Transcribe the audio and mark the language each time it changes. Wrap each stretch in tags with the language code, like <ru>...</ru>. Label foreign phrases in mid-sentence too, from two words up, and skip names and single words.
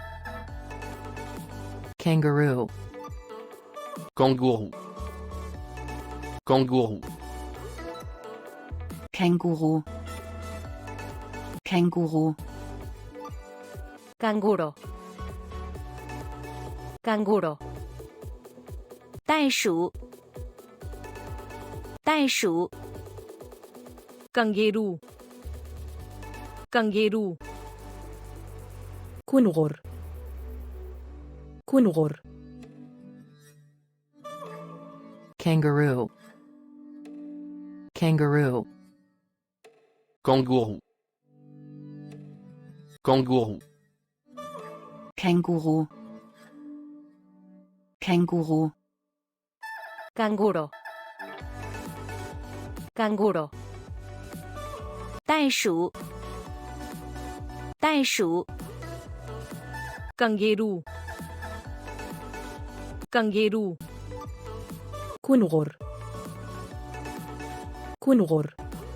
<en>Kangaroo.</en> <fr>Kangourou. Kangourou.</fr> <de>Känguru Känguru</de> <es>canguro canguro</es> <zh>袋鼠袋鼠</zh> <en>kangaroo kangaroo</en> <ar>كنغر كنغر</ar> <en>kangaroo, kangaroo,</en> <fr>kangourou, kangourou,</fr> <de>Känguru Känguru</de> <es>canguro canguro</es> <zh>袋鼠袋鼠</zh> <en>kangaroo kangaroo</en> <ar>كنغر كنغر</ar>